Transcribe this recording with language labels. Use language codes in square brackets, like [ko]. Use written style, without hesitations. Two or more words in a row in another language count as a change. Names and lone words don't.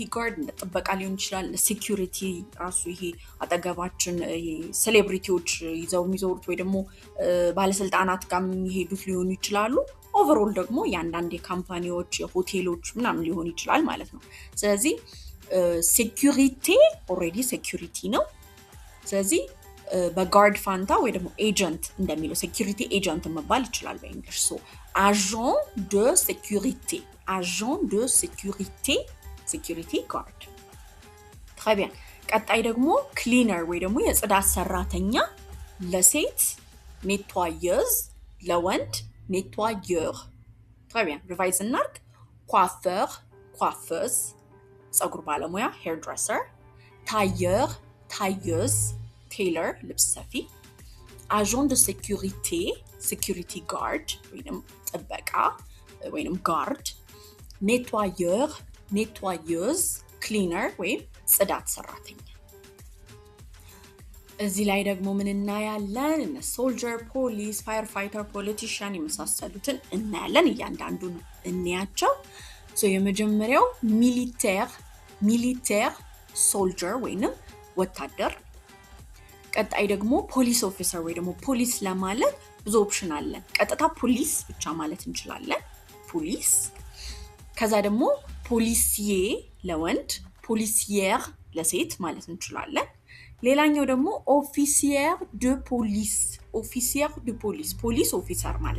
[am] ጋርድ እንደ ጥበቃ ሊሆን ይችላል። ሴኩሪቲ ራሱ ይሄ አጠገባችን ሴሌብሪቲዎች ይዘው የሚዞሩት ወይ ደግሞ ባለስልጣናት ጋር የሚሄዱት ሊሆኑ ይችላሉ። ኦቨርኦል ደግሞ የአንዳንድ የካምፓኒዎች የሆቴሎች ምናምን ሊሆን ይችላል ማለት ነው። ስለዚህ ሴኩሪቲ ኦልሬዲ ሴኩሪቲ ነው። ስለዚህ በጋርድ ፋንታ ወይ ደግሞ ኤጀንት እንደሚለው ሴኩሪቲ ኤጀንት መባል ይችላል በእንግሊሽ ሶ [fr] agent de sécurité agent de sécurité [en] sécurity guard [fr] très bien [am] ቀጣይ ደግሞ ክሊነር ወይ ደግሞ የጽዳት ሰራተኛ ለሴት ኔትዋየዝ ለወንድ ኔትዋየር [fr] très bien [am] ሪቫይዝ እናርግ [fr] coiffeur coiffeuse [am] ፀጉር ባለሙያ hairdresser [fr] tailleur tailleuse [am] tailor ልብስ ሰፊ [fr] agent de sécurité [en] security guard [am] ወይንም ጥበቃ ወይንም guard [fr] nettoyeur nettoyeuse [am] cleaner ወይም ጽዳት ሰራተኛ እዚህ ላይ ደግሞ ምን እናያለን እነ [en] soldier police firefighter politician [am] የመሳሰሉትን እናያለን እያንዳንዱን እንያቸው ሶ የመጀመሪያው militaire soldier ወይንም ወታደር ቀጣይ ደግሞ ፖሊስ ኦፊሰር ወይ ደግሞ ፖሊስ ለማለት ብዙ ኦፕሽን አለ ቀጥታ ፖሊስ ብቻ ማለት እንችላለን ፖሊስ ከዛ ደግሞ ፖሊሲዬ ለወንድ ፖሊሲየር ለሴት ማለት እንችላለን ሌላኛው ደግሞ [fr] officier de police officier de police [en] police officer [am] ማለት